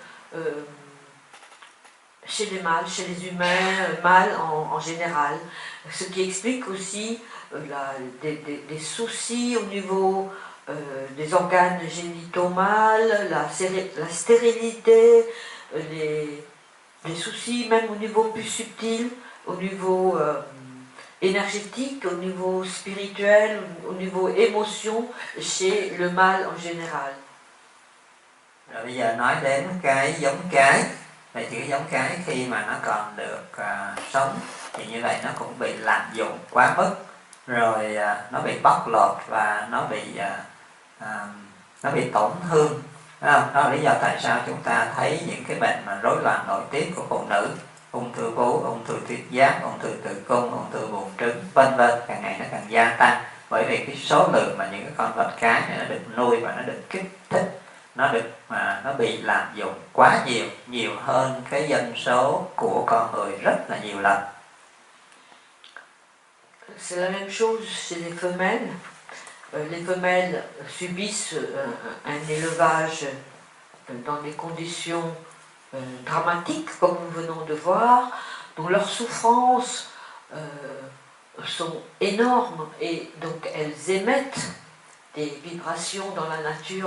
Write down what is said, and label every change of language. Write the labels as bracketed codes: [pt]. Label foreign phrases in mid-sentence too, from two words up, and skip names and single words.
[fr] chez les mâles, chez les humains, mâles en général, ce qui explique aussi des soucis au niveau des organes génitaux mâles, la stérilité, des soucis même au niveau plus subtil, au niveau énergétique, au niveau spirituel, au niveau émotion chez le mâle en général. [vi] Rồi bây giờ nói đến cái giống cái. Vậy thì cái giống cái khi mà nó còn được sống thì như vậy nó cũng bị lạm dụng quá mức, rồi nó bị bóc lột và nó bị tổn thương. Đó là lý do tại sao chúng ta thấy những cái bệnh mà rối loạn nội tiết của phụ nữ, ung thư vú, ung thư tuyến giáp, ung thư tử cung, ung thư buồng trứng, vân vân, càng ngày nó càng gia tăng, bởi vì cái số lượng mà những cái con vật cái này nó được nuôi và nó được kích thích, nó bị lạm dụng quá nhiều hơn cái dân số của con người rất là nhiều lần. [fr] C'est la même chose chez les femelles. Les femelles subissent un élevage dans des conditions dramatiques, comme nous venons de voir, dont leurs souffrances sont énormes et donc elles émettent des vibrations dans la nature.